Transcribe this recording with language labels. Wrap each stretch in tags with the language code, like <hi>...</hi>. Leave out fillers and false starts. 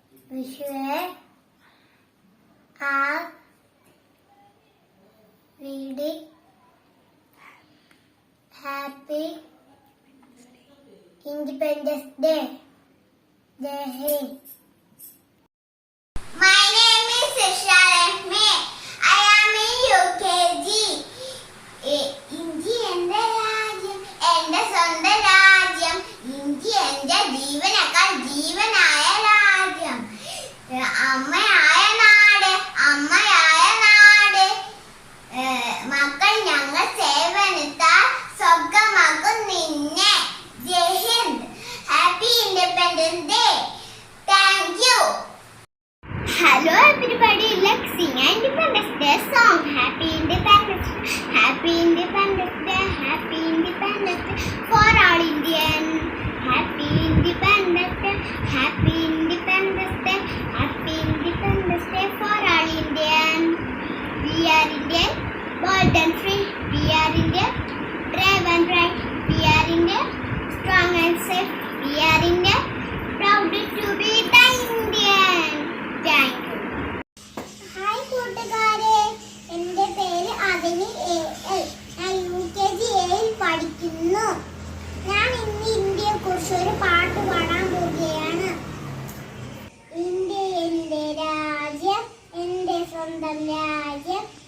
<en>Wish you are really happy Independence Day.</en> <hi>Jai Hind.</hi> <en>My name is Srisha Lakshmi. I am in UKG.</en> <ml>India എന്റെ രാജ്യം, എന്റെ സ്വന്തം രാജ്യം. India എന്റെ ജീവനേക്കാൾ ജീവനായ രാജ്യം. അമ്മയായ നാട്, അമ്മയായ നാട്. മക്കൾ ഞങ്ങൾ സേവനത്താൽ സ്വർഗമാക്കും നിന്നെ.</ml> <hi>ജയ് Hind.</hi> <en>Happy Independence Day. Thank you. Hello everybody, let's sing Independence Day song. Happy Independence Day, Happy Independence Day, Happy Independence Day for all Indians. Happy Independence Day, Happy Independence Day, Happy Independence Day for all Indians. We are Indian, bold and free. We are Indian, brave and bright. We are Indian, strong and safe. We are Indian, proud to be the Indian. Thank you.</en> <ml>Hi കൂട്ടുകാരെ, എൻ്റെ പേര് അതിനി AL. ഞാൻ UKG Aയിൽ പഠിക്കുന്നു. ഞാൻ ഇന്ന് ഇന്ത്യയെ കുറിച്ച് ഒരു പാട്ട് പാടാൻ പോവുകയാണ്. ഇന്ത്യ എൻ്റെ രാജ്യം, എൻ്റെ സ്വന്തം രാജ്യം.</ml>